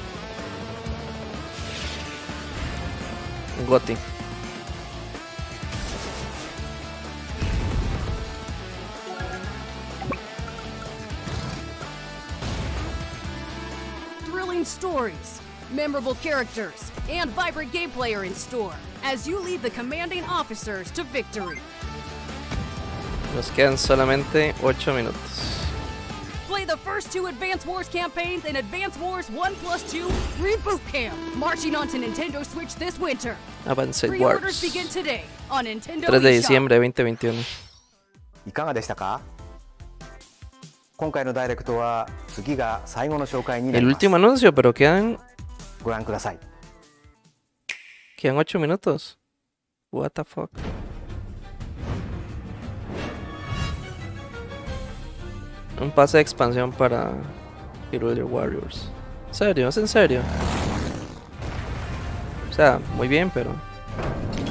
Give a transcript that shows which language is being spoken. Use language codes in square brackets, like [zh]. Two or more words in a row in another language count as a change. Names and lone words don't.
[es] Un Goti. [en] Thrilling stories, memorable characters, and vibrant gameplay are in store as you lead the commanding officers to victory. [es] Nos quedan solamente 8 minutos. [en] Play the first 2 Advance Wars campaigns in Advance Wars 1+2 Reboot Camp, marching onto Nintendo Switch this winter. Advanced Pre-orders Wars. begin today on Nintendo [es] 3 de [en] eShop. [es] diciembre 2021. [ja] いかがでしたか？今回のダイレクトは次が最後の紹介にな [es] El [ja] ります。 [es] último anuncio, pero quedan [ja] ご覧ください。 [es] 8 minutos. [en] What the fuck. [es] Un pase de expansión para Hyrule Warriors. ¿En serio? ¿Es en serio? O sea, muy bien, pero